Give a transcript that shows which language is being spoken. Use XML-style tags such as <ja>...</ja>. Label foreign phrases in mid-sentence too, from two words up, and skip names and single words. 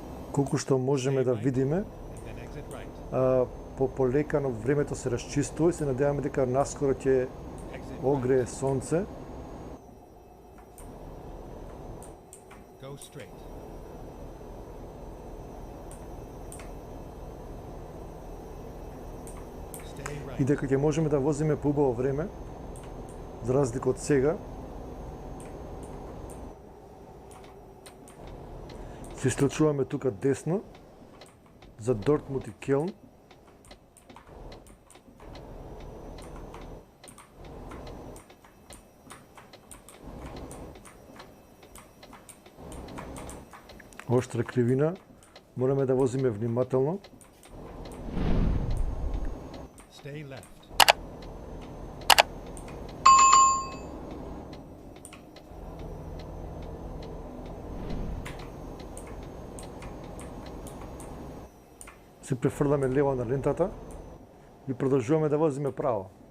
<mk>Колку што можеме да видиме,</mk> <en>and then exit right.</en> <mk>полекано времето се расчистува и се надеваме дека наскоро ќе</mk> <en>Exit</en> <mk>огрее сонце.</mk> <en>Go straight. Stay right.</en> <mk>И дека ќе можеме да возиме по убаво време, за разлика од сега. Се исклучуваме тука десно за Дортмунд и Келн. Оштра кривина, мораме да возиме внимателно.</mk> <en>Stay left.</en> <mk>Се префрламе лево на лентата и продолжуваме да возиме право.</mk>